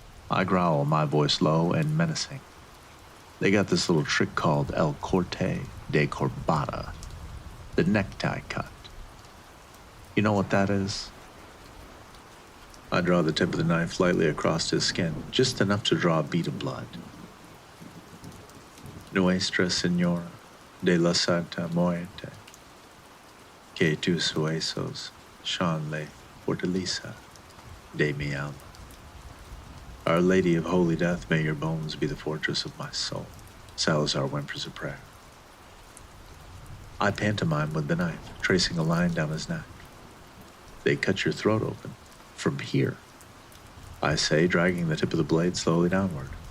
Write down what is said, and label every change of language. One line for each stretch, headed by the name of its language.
English: I growl, my voice low and menacing. They got this little trick called El Corte de Corbata, the necktie cut. You know what that is? I draw the tip of the knife lightly across his skin, just enough to draw a bead of blood.
Spanish: Nuestra Senora de la Santa Muerte, que tus huesos son la fortaleza de mi alma.
English: Our Lady of Holy Death, may your bones be the fortress of my soul. Salazar whimpers a prayer. I pantomime with the knife, tracing a line down his neck. They cut your throat open. From here, I say, dragging the tip of the blade slowly downward.